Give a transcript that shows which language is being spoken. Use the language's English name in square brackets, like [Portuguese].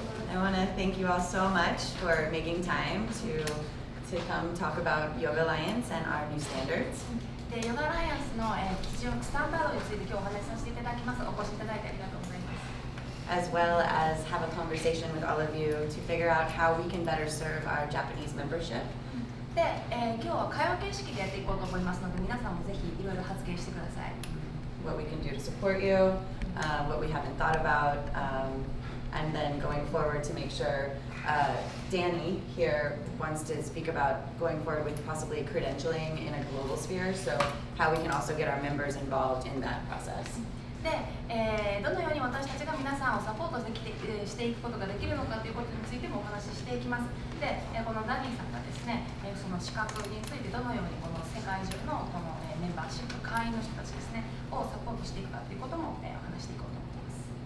[English] I want to thank you all so much for making time to come talk about Yoga Alliance and our new standards. [Japanese] で、ヨガアライアンスの基準スタンダードについて今日お話しさせていただきます。お越しいただいてありがとうございます。 [English] As well as have a conversation with all of you to figure out how we can better serve our Japanese membership. [Japanese] で、今日は会話形式でやっていこうと思いますので、皆さんもぜひいろいろ発言してください。 [English] What we can do to support you, what we haven't thought about, and then going forward to make sure Danny here wants to speak about going forward with possibly credentialing in a global sphere, so how we can also get our members involved in that process. [Japanese] で、どのように私たちが皆さんをサポートしていくことができるのかということについてもお話ししていきます。で、このダニーさんがですね、その資格についてどのようにこの世界中のこのメンバーシップ会員の人たちですねをサポートしていくかということもお話していこうと思います。